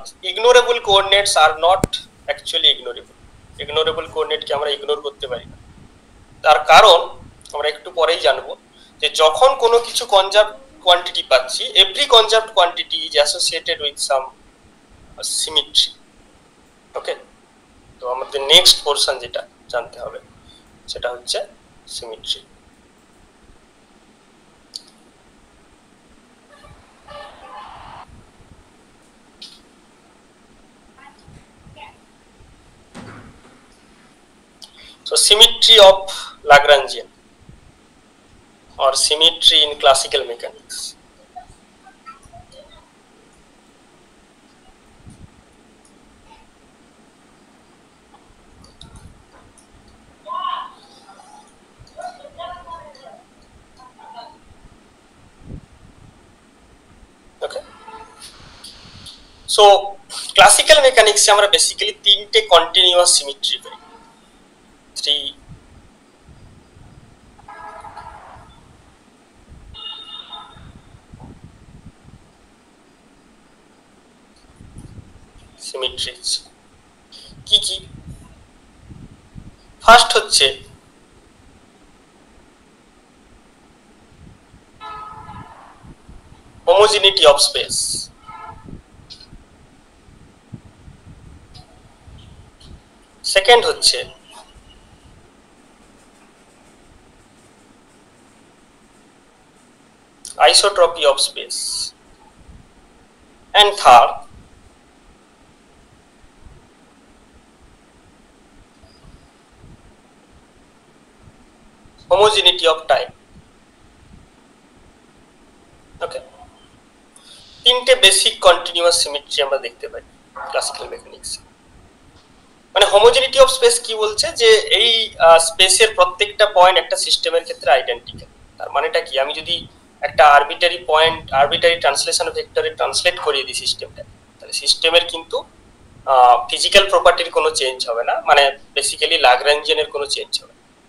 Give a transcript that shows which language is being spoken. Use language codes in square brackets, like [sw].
[en] ignorable coordinates are not actually ignorable coordinate [bn] কে আমরা ignore করতে পারি না। তার কারণ আমরা একটু পরেই জানবো যে যখন কোনো কিছু কনজার্ভড কোয়ান্টিটি পাচ্ছি, [en] Every conserved quantity is associated with some symmetry. [bn] ওকে, তো আমাদের নেক্সট পোরশন যেটা জানতে হবে সেটা হচ্ছে symmetry. [en] So symmetry of Lagrangian or symmetry in classical mechanics. Okay. So classical mechanics আমরা basically তিনটে continuous symmetry পাই। Three symmetries [bn] কি কি? [en] First হচ্ছে homogeneity of space, second হচ্ছে isotropy of space, and third homogeneity of time. [bn] ওকে, তিনটে basic continuous symmetry আমরা দেখতে পাই classical mechanics. মানে হোমোজেনিটি অফ স্পেস কি বলছে যে এই স্পেসের প্রত্যেকটা পয়েন্ট একটা সিস্টেমের ক্ষেত্রে আইডেন্টিক্যাল। তার মানেটা কি, আমি যদি একটা arbitrary point arbitrary translation ভেক্টরে translate করিয়ে দিই সিস্টেমটা, তাহলে সিস্টেমের কিন্তু ফিজিক্যাল প্রপার্টির কোনো চেঞ্জ হবে না, মানে বেসিক্যালি ল্যাগ্রাঞ্জিয়ানের কোনো চেঞ্জ হবে না।